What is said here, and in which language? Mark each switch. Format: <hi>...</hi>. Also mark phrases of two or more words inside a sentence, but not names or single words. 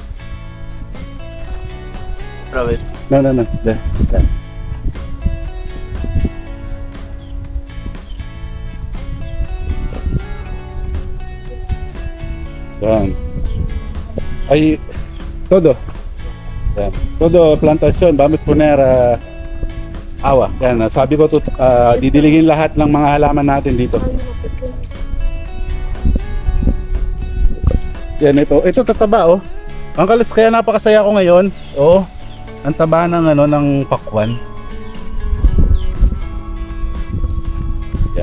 <en>Province.</en> <tl>No. Yan. Yan. Ay, todo. Yan.</tl> <es>Todo plantasyon, vamos poner awa.</es> <tl>Yan, sabi ko didiligin lahat ng mga halaman natin dito. Yan, ito tataba oh. Ang kalis, kaya napakasaya ko ngayon. Oh, ang taba ng ng pakwan. Yan.</tl>